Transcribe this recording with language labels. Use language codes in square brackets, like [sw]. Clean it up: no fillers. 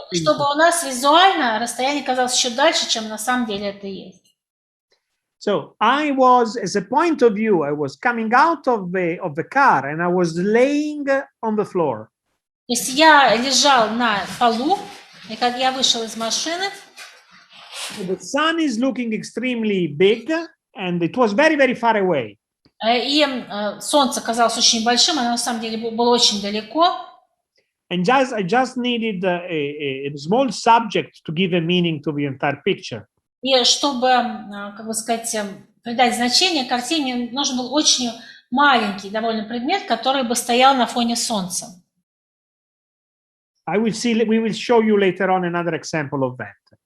[ru] Чтобы у нас визуально расстояние казалось еще дальше, чем на самом деле это есть. [en] So I was, as a point of view, I was coming out of the car and I was laying on the floor. [ru] То есть я лежал на полу, и как я вышел из машины, [en] The sun is looking extremely big and it was very, very far away. [ru] И солнце казалось очень большим, оно на самом деле было очень далеко. [en] And I just needed a small subject to give a meaning to the entire picture. [ru] И чтобы, как бы сказать, придать значение картине, мне нужен был очень маленький довольно предмет, который бы стоял на фоне солнца. [en] We will show you later on another example of that.